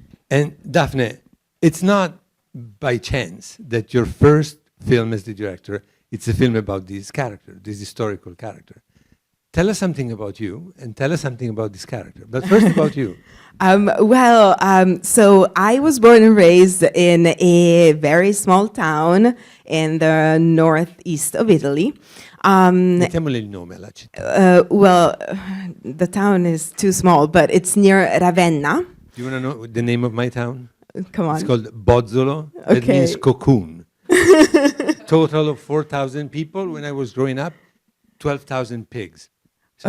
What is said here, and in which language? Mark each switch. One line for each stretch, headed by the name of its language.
English: And Daphne, it's not by chance that your first film as the director, it's a film about this character, this historical character. Tell us something about you and tell us something about this character. But first about you. So I was born and raised in a very small town in the northeast of Italy.
Italian: Mettiamole il nome alla città.
English: Well, the town is too small, but it's near Ravenna. Do you want to know the name of my town? Come on. It's called Bozzolo. That Okay. means cocoon. Total of 4,000 people. When I was growing up, 12,000 pigs. So